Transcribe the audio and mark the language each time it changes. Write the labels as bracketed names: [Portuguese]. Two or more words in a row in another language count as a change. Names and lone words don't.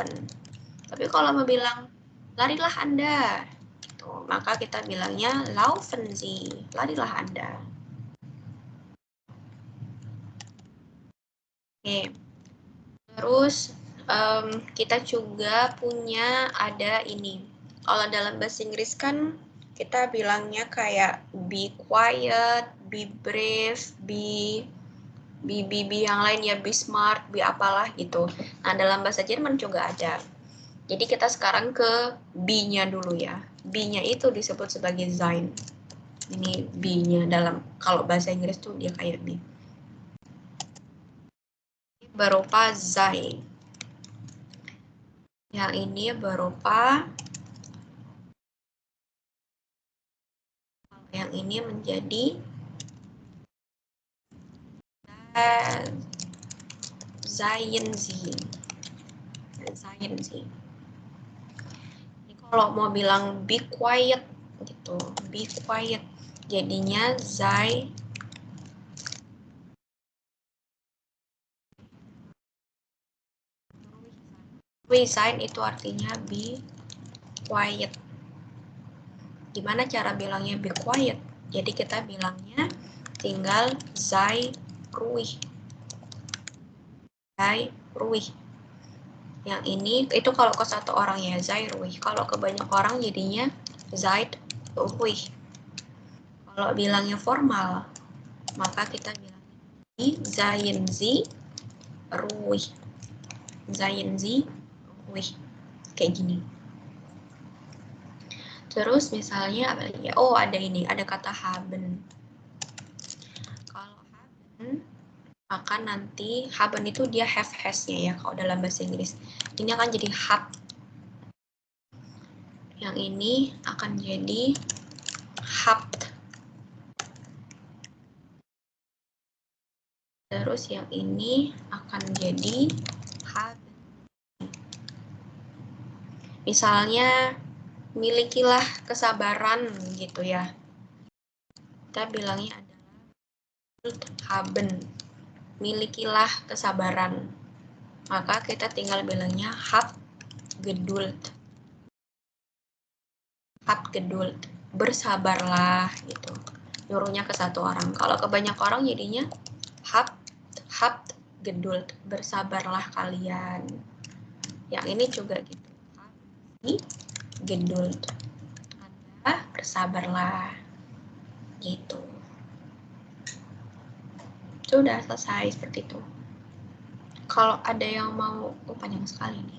[Indonesian] Tapi kalau mau bilang larilah Anda, gitu, maka kita bilangnya [German] laufen Sie, [Indonesian] larilah Anda. Oke. Terus kita juga punya ada ini. Kalau dalam bahasa Inggris kan kita bilangnya kayak [English] be quiet, be brave, [Indonesian] be yang lain ya, [English] be smart, [Indonesian] be apalah gitu. Nah, dalam bahasa Jerman juga ada. Jadi kita sekarang ke be-nya dulu ya. Be-nya itu disebut sebagai sein. Ini be-nya dalam, kalau bahasa Inggris tuh dia kayak be. Berupa sein. Yang ini berupa, yang ini menjadi [German] seien Sie. [Indonesian] Ini kalau mau bilang [English] be quiet [Indonesian] gitu, [English] be quiet, [Indonesian] jadinya [German] sei sein [Indonesian] itu artinya [English] be quiet. [Indonesian] Gimana cara bilangnya [English] be quiet? [Indonesian] Jadi kita bilangnya tinggal [German] sei ruhig. Sei ruhig. [Indonesian] Yang ini itu kalau ke satu orang ya, [German] sei ruhig. [Indonesian] Kalau ke banyak orang jadinya [German] seid ruhig. [Indonesian] Kalau bilangnya formal, maka kita bilangnya [German] seien Sie ruhig. Seien Sie ruhig. [Indonesian] Kayak gini. Terus misalnya apa lagi? Oh, ada ini, ada kata haben. Kalau haben, maka nanti haben itu dia [English] have has- [Indonesian] nya ya kalau dalam bahasa Inggris. Ini akan jadi have. Yang ini akan jadi habt. Terus yang ini akan jadi haben. Misalnya milikilah kesabaran gitu ya. Kita bilangnya adalah haben. Milikilah kesabaran. Maka kita tinggal bilangnya [German] hab geduld. Hab geduld. [Indonesian] Bersabarlah gitu. Nyuruhnya ke satu orang. Kalau ke banyak orang jadinya [German] hab geduld. [Indonesian] Bersabarlah kalian. Yang ini juga gitu. Geduld. Anda bersabarlah. Gitu. Sudah selesai seperti itu. Kalau ada yang mau, panjang sekali nih.